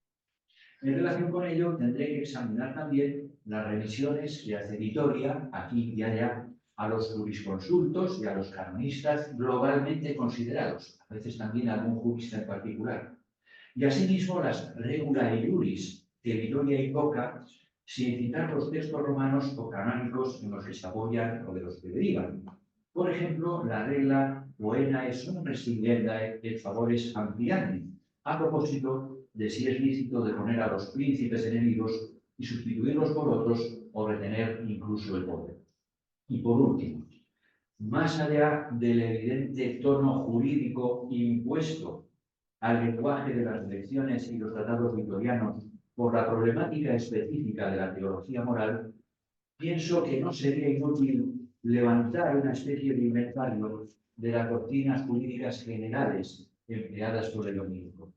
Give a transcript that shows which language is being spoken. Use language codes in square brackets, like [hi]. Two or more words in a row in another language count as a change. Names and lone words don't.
[es] En relación con ello, tendré que examinar también las revisiones que hace Vitoria, aquí y allá, a los jurisconsultos y a los canonistas globalmente considerados, a veces también a algún jurista en particular. Y asimismo las [la] regula iuris [es] que Vitoria invoca sin citar los textos romanos o canónicos en los que se apoyan o de los que derivan. Por ejemplo, la regla [la] poena sum restituendae et favores ampliandi, [es] a propósito de si es lícito deponer a los príncipes enemigos y sustituirlos por otros o retener incluso el poder. Y por último, más allá del evidente tono jurídico impuesto al lenguaje de las lecciones y los tratados vitorianos por la problemática específica de la teología moral, pienso que no sería inútil levantar una especie de inventario de las doctrinas jurídicas generales empleadas por el dominico.